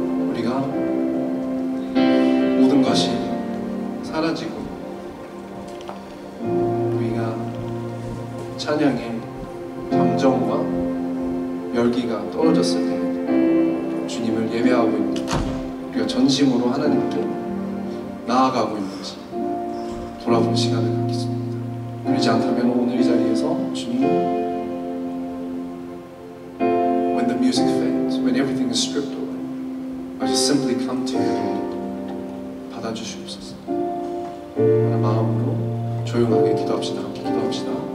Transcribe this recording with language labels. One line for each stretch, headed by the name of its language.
Korean: 우리가 모든 것이 사라지고 우리가 찬양의 감정과 열기가 떨어졌을 때 주님을 예배하고 있는 우리가 전심으로 하나님께 나아가고 있는지 돌아보는 시간을 갖겠습니다. 그러지 않다면 오늘 이 자리에서 주님,
English: when the music fades, when everything is stripped away, I just simply come to you.
Korean: 받아주시옵소서. 하나님 마음으로 조용하게 기도합시다. 함께 기도합시다.